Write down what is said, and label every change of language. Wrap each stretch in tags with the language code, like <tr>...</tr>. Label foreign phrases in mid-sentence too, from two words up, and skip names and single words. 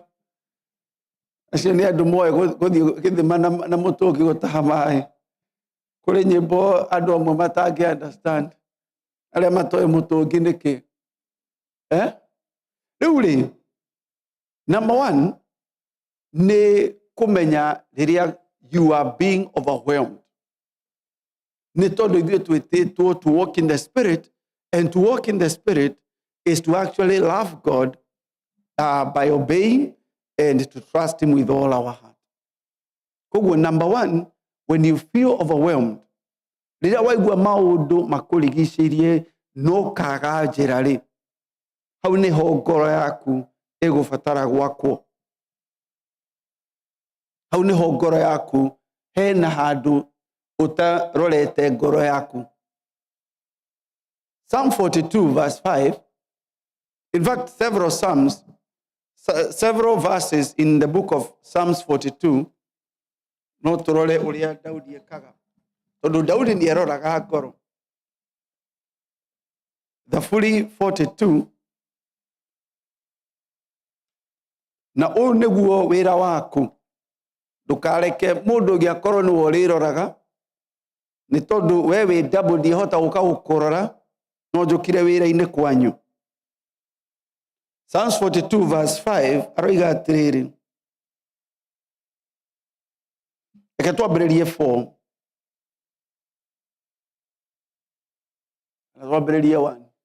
<ki>Acio nĩ andũ moe gũthiĩ gĩthima na mũtũngi gũtaha maĩ. Kũrĩ nyĩmbo andũ amwe matangĩ understand, arĩa matoĩ mũtũngi nĩkĩ. Rĩu rĩ,</ki> <en>number one</en> <ki>nĩ kũmenya rĩrĩa</ki> <en>you are being overwhelmed.</en> <ki>Nĩ tondũ ithuĩ twĩtĩtwo</ki> <en>to walk in the spirit, and to walk in the spirit is to actually love God by obeying and to trust him with all our heart. Koguo number one, when you feel overwhelmed,</en> <ki>rĩrĩa waigua maũndũ makũrigicĩirie no kaga njĩra rĩ, hau nĩho ngoro yaku ĩgũbatara gwakwo. Hau nĩho ngoro yaku hena handũ ũtarorete ngoro yaku.</ki> <en>Psalm 42 verse 5, in fact several verses in the book of Psalms 42,</en> <ki>no tũrore ũrĩa Daudi ekaga, tondũ Daudi nĩ eroraga ngoro.</ki> <en>The fully 42,</en> <ki>na ũũ nĩguo wĩra waku, ndũkareke mũndũ ũngĩ akorwo nĩwe ũrĩroraga, nĩ tondũ we wĩ double ndĩhota gũka gũkũrora, no njũkire wĩra-inĩ kwanyu. Psalms 42 verse 5 aroiga atĩrĩrĩ, reke twambĩrĩrie 4, na twambĩrĩrie 1.</ki>